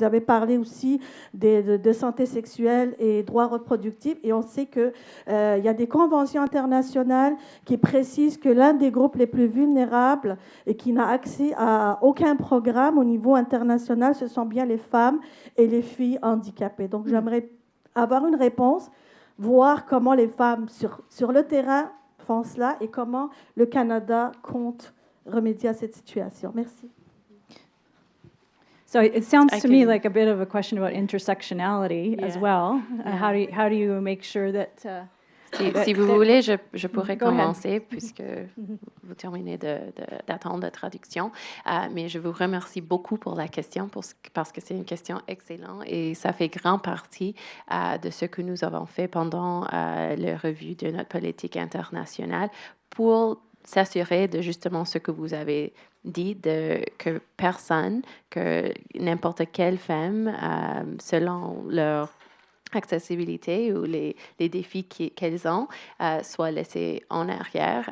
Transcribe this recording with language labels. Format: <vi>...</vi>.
<fr>Vous avez parlé aussi de santé sexuelle et droits reproductifs, et on sait qu'il y a des conventions internationales qui précisent que l'un des groupes les plus vulnérables et qui n'a accès à aucun programme au niveau international, ce sont bien les femmes et les filles handicapées. Donc j'aimerais avoir une réponse, voir comment les femmes sur le terrain font cela et comment le Canada compte remédier à cette situation. Merci.</fr> <en>So it sounds to me like a bit of a question about intersectionality as well. How do you make sure that...</en> <fr>Si vous voulez, je pourrais commencer puisque vous terminez d'attendre la traduction. Mais je vous remercie beaucoup pour la question parce que c'est une question excellente et ça fait grand partie de ce que nous avons fait pendant la revue de notre politique internationale pour s'assurer de justement ce que vous avez dit, que personne, que n'importe quelle femme, selon leur accessibilité ou les défis qu'elles ont soient laissés en arrière.</fr>